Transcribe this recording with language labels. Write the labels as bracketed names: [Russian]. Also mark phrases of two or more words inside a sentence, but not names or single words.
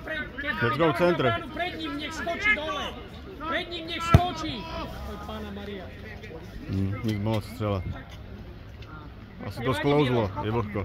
[English] Let's go, [Czech] centr. [Slovak] Pred ním nech skočí dole. Pred ním nech skočí. Oj, Pána Maria. [Czech] Nic moc střela. Asi to sklouzlo, je vlhko.